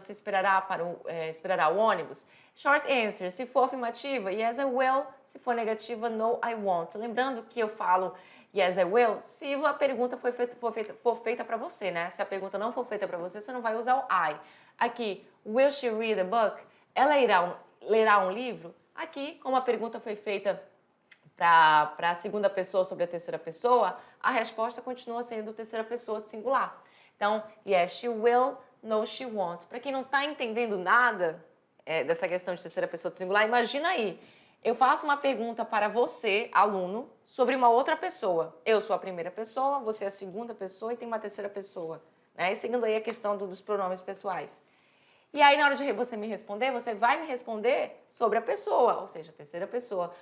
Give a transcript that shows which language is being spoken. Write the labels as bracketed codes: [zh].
[pt] Você esperará esperará o ônibus? [en] Short answer, [pt] se for afirmativa, [en] yes I will. [pt] Se for negativa, [en] no I won't. [pt] Lembrando que eu falo [en] yes I will [pt] se a pergunta for feita para você, né? Se a pergunta não for feita para você, você não vai usar o I. Aqui, [en] will she read a book? [pt] Ela lerá um livro? Aqui, como a pergunta foi feita para a segunda pessoa sobre a terceira pessoa, a resposta continua sendo terceira pessoa do singular. Então, [en] yes, she will, no, she won't. [pt] Para quem não está entendendo nada dessa questão de terceira pessoa do singular, imagina aí, eu faço uma pergunta para você, aluno, sobre uma outra pessoa. Eu sou a primeira pessoa, você é a segunda pessoa e tem uma terceira pessoa. Né? E seguindo aí a questão dos pronomes pessoais. E aí, na hora de você me responder, você vai me responder sobre a pessoa, ou seja, a terceira pessoa.